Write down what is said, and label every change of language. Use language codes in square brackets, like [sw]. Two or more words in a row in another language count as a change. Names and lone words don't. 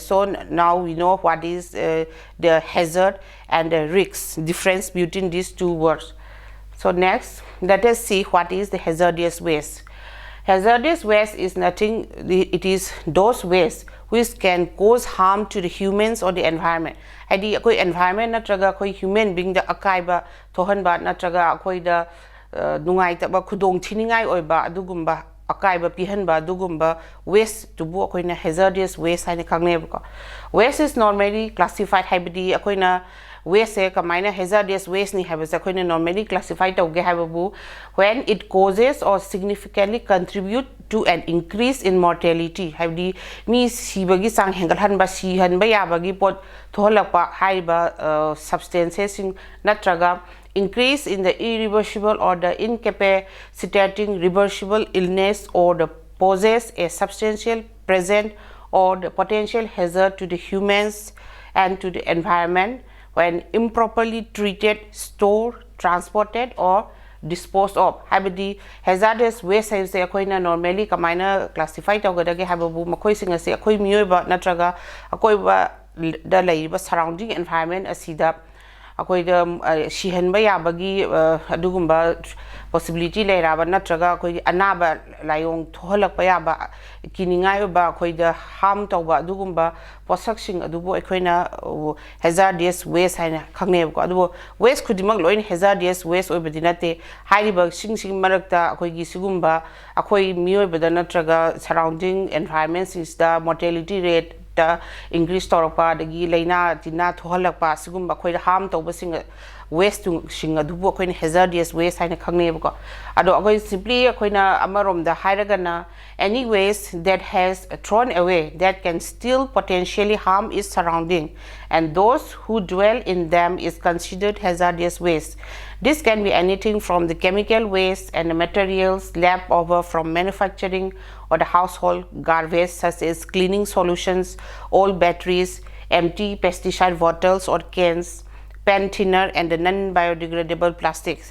[en] So now we know what is the hazard and the risk, difference between these two words. So next, let us see what is the hazardous waste. Hazardous waste is nothing, it is those waste which can cause harm to the humans or the environment. [mni] Hadi akoi environment natraga akoi [en] human being [mni] da akaiba thohanba natraga akoi da nungai taba khudong thiningai oiba adugumba akaiba pihanba adugumba waste tubu akoi na [en] hazardous waste [mni] haina khangne ko. [en] Waste is normally classified [mni] habidi akoi na waste kamaina [en] hazardous waste [mni] ni habasa akoi na [en] normally classified [mni] tauge hababu [en] when it causes or significantly contribute to an increase in mortality. [mni] Habdi mi sibagi sang hengalhan ba sihan ba yabagi pot thohalakpa haiba [en] substances natraga increase in the irreversible or the incapacitating reversible illness or the poses a substantial present or the potential hazard to the humans and to the environment when improperly treated, stored, transported or disposed of. [mni] Habidi hazardous waste haibse akoina normally kamaina classify tawgadage hababu makoi sing ase akoi mioiba natraga akoi ba da laiba [en] surrounding environment [mni] asida akoi da shihanba yabagi adugumba possibility leiraba natraga akoi anaba layong thohalakpa yaba kiningai ba akoi da harm tawba adugumba posaksing adubo akoina [en] hazardous waste [mni] haina khangne ko adubo waste khudimak loin [en] hazardous waste [mni] oibadi nate hairiba sing marakta akoi gi sigumba akoi mioibada natraga [en] surrounding environment is [mni] the [en] mortality rate increase [mni] torpa dagi laina tina thohalakpa sigumba khoi harm tawba sing waste sing adubu khoi [en] hazardous waste [mni] haina khangne ko ado akoi simply khoina amarom da hairagana [en] any waste that has thrown away that can still potentially harm its surrounding and those who dwell in them is considered hazardous waste. This can be anything from the chemical waste and the materials left over from manufacturing or the household garbage such as cleaning solutions, old batteries, empty pesticide bottles or cans, pen thinner and the non-biodegradable plastics.